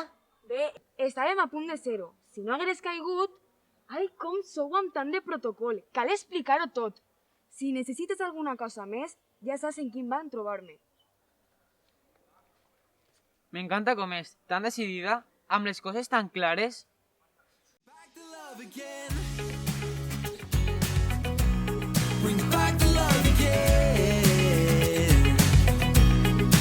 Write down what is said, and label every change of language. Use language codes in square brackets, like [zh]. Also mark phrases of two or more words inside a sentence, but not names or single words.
[ca] Bé, estàvem a punt de ser-ho. Si no hagués caigut... Ai, com sou amb tant de protocol. Cal explicar-ho tot. Si necessites alguna cosa més, ja saps en quin banc trobar-me. M'encanta com és, tan decidida, amb les coses tan clares. [en] Back the love again. Bring back the love again.